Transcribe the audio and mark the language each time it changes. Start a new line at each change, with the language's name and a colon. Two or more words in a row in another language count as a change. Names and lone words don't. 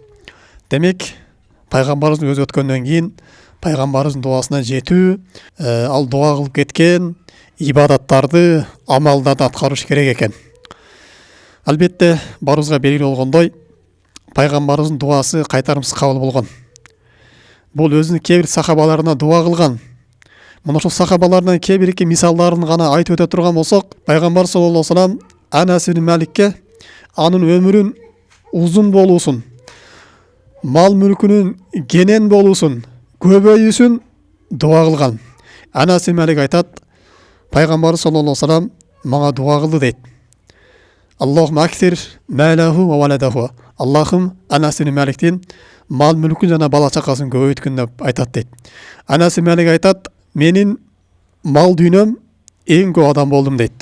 Kyrgyz: Демек, пайгамбарыбыздын өзү өткөндөн кийин пайгамбарыбыздын дуасына жетүү, ал дуа кылып кеткен ибадаттарды, амалдарды аткарыш керек экен. Албетте барыбызга белгилүү болгондой, пайгамбарыбыздын дуасы кайтарымсыз кабыл болгон. Бул өзүнүн кээ бир сахабаларына дуа кылган. Мына ошол сахабалардан кээ бирки мисалдарын гана айтып өтө турган болсок, пайгамбар
Arabic: صلى الله عليه وسلم
Kyrgyz: Анас ибн Маликке анын өмүрүн узун болуусун, мал мүлкүнүн кенен болуусун, көбөйүүсүн дуа кылган. Анас ибн Малик айтат, пайгамбар
Arabic: صلى الله عليه وسلم
Kyrgyz: мага дуа кылды дейт.
Arabic: اللهم أكثر ماله وولده.
Kyrgyz: Аллахым Анас ибн Маликтин мал мүлкүн жана бала чакасын көбөйткүн деп айтат дейт. Анас ибн Малик айтат, менин мал дүйнөм эң көп адам болдум дейт.